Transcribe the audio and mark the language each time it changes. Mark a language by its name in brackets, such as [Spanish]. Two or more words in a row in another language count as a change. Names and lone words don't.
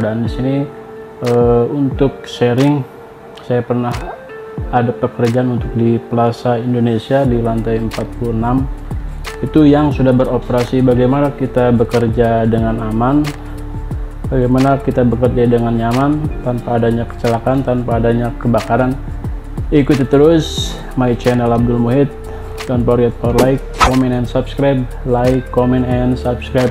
[Indonesian] Dan di sini untuk sharing, saya pernah ada pekerjaan untuk di Plaza Indonesia di lantai 46 itu yang sudah beroperasi. Bagaimana kita bekerja dengan aman, bagaimana kita bekerja dengan nyaman tanpa adanya kecelakaan, tanpa adanya kebakaran. Ikuti terus [English] my channel [Indonesian] Abdul Muhid. [English] Don't forget for like, comment and subscribe. Like, comment and subscribe.